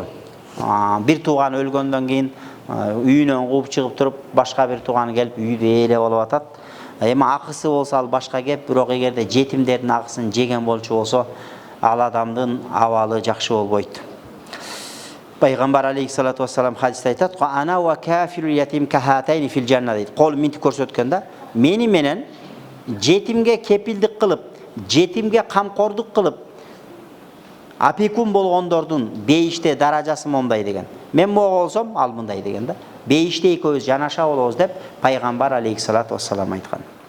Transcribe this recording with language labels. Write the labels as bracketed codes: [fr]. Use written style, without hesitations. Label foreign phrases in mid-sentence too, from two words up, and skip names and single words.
[ky] Бир тууган өлгөндөн кийин үйүнөн кууп чыгып туруп, башка бир тууган келип үйдө эле болуп атат. Эми акысы болсо ал башка кеп, бирок эгерде жетимдердин акысын жеген болчу болсо, ал адамдын абалы жакшы болбойт. Пайгамбар [ar] عليه الصلاة والسلام [ky] хадисте айтат: [ar] "أنا وكافل اليتيم كهاتين في الجنة" [ky] дейт. Кол минтип көрсөткөндө, мени менен жетимге кепилдик кылып, жетимге камкордук кылып, апекун болгондордун бейиште даражасы мондай деген. Мен мого болсом, ал мындай деген да. Бейиште экөөбүз жанаша болобуз деп пайгамбар [ar] عليه الصلاة والسلام [ky] айткан.